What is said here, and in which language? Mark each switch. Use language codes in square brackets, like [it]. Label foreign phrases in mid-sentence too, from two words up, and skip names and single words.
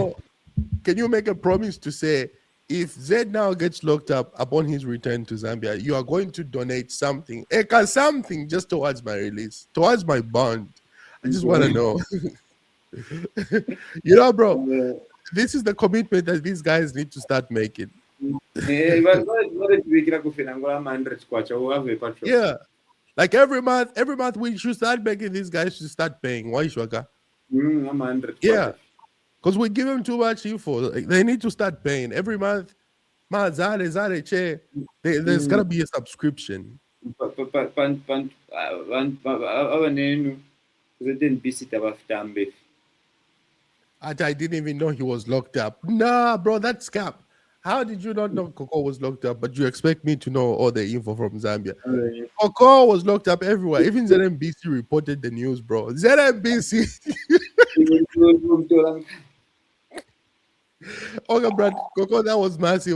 [en] Or can you make a promise to say if Zed now gets locked up upon his return to Zambia, you are going to donate something, something just towards my release, towards my bond? I just want to know. Bro, this is the commitment that these guys need to start making. [bem] Kubikira kufina ngola 100 kwacha uhave patrol. [en] Yeah. Like every month we should start making these guys should start paying. Why Shwaka? I'm 100 Yeah. Because we give them too much info. Like, they need to start paying every month. There's gotta be a subscription. [bem] Abanenu ZNBC tabafitambe. [en] I didn't even know he was locked up. Nah, bro, that's cap. How did you not know Coco was locked up, but you expect me to know all the info from Zambia? Coco was locked up everywhere. Even ZNBC reported the news, bro. ZNBC. Okay, Brad, Coco, that was massive.